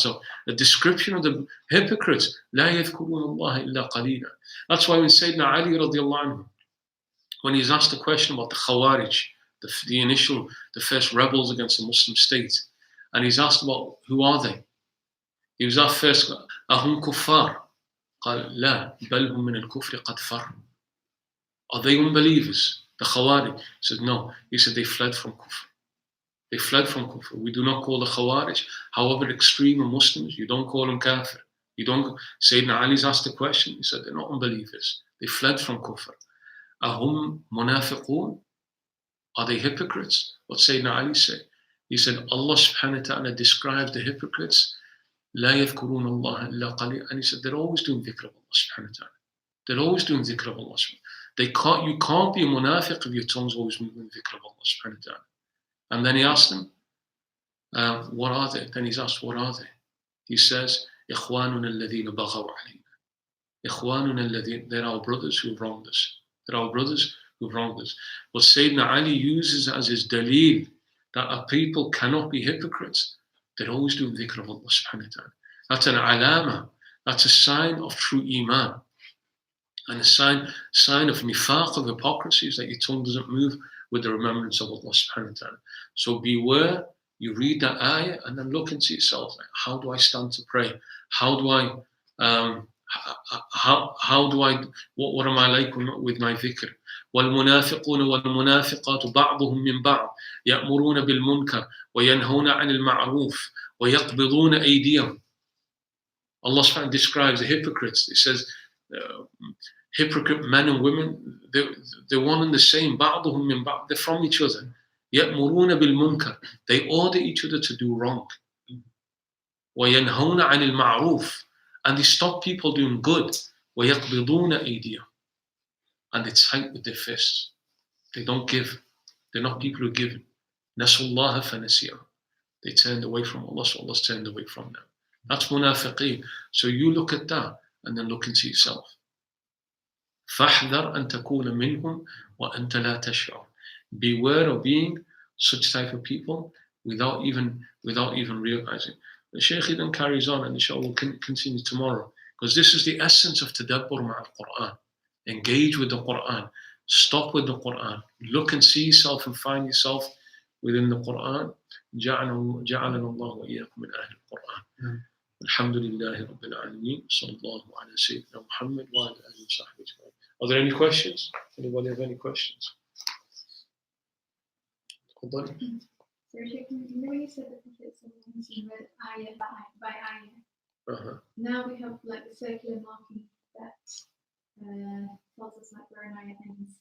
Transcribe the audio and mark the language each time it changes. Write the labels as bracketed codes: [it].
[en] So the description of the hypocrites, [ar] لا يذكرون الله إلا قليلا. [en] That's why when Sayyidina Ali radiallahu anhu, when he's asked the question about the Khawarij, the first rebels against the Muslim state, and he's asked about who are they? He was asked first, [ar] أهم كفار? قال لا بل هم من الكفر قد فروا. [en] Are they unbelievers? The Khawarij? He said no. He said they fled from kufr. They fled from kufr. We do not call the Khawarij, however extreme are Muslims, you don't call them kafir. You don't. Sayyidina Ali's asked the question. He said they're not unbelievers. They fled from kufr. [ar] Ahum munafiqun? [en] Are they hypocrites? What Sayyidina Ali said? He said Allah subhanahu wa ta'ala described the hypocrites, [ar] لا يذكرون الله إلا قليلا, [en] and he said they're always doing dhikr of Allah subhanahu wa ta'ala. They're always doing dhikr of Allah subhanahu wa ta'ala. You can't be a munafiq if your tongue's always moving dhikr of Allah subhanahu wa ta'ala. And then he asked them, what are they? Then he's asked, what are they? He says, [ar] إخواننا الذين بغوا علينا. إخواننا الذين, [en] they're our brothers who wronged us. They're our brothers who wronged us. But Sayyidina Ali uses as his dalil that a people cannot be hypocrites. They're always doing dhikr of Allah subhanahu wa ta'ala. That's an alama. That's a sign of true iman. And a sign of nifaq, of hypocrisy, is that your tongue doesn't move with the remembrance of Allah subhanahu wa ta'ala. So beware, you read that ayah and then look into yourself. Like, how do I stand to pray? How do I, what am I like with my dhikr? [ar] والمنافقون والمنافقات بعضهم من بعض يأمرون بالمنكر وينهون عن المعروف ويقبضون أيديهم. [en] Allah subhanahu wa ta'ala describes the hypocrites. It says, hypocrite men and women, they're one and the same. [ar] بعضهم من بعض, [en] they're from each other. [ar] يأمرون بالمنكر. [en] They order each other to do wrong. [ar] وينهون عن المعروف. [en] And they stop people doing good. [ar] ويقبضون أيديهم. [en] And they fight with their fists. They don't give. They're not people who give. [ar] نسوا الله فنسيهم. [en] They turned away from Allah, so Allah's turned away from them. That's munafiqeen. So you look at that and then look into yourself. [ar] فاحذر أن تكون منهم وأنت لا تشعر. [en] Beware of being such type of people without even realizing. The Shaykh then carries on, and inshallah we'll continue tomorrow, because this is the essence of tadabbur ma'al Quran. Engage with the Quran. Stop with the Quran. Look and see yourself and find yourself within the Quran. [ar] جعلنا الله وإياكم من أهل القرآن. الحمد لله رب العالمين. صلى الله على سيدنا محمد وعلى آله وصحبه أجمعين. [en] Are there any questions? Anybody have any questions? So, Shaykh, you know when you said the Prophet read ayah by ayah, now we have like the circular marking that tells us like where an ayah ends.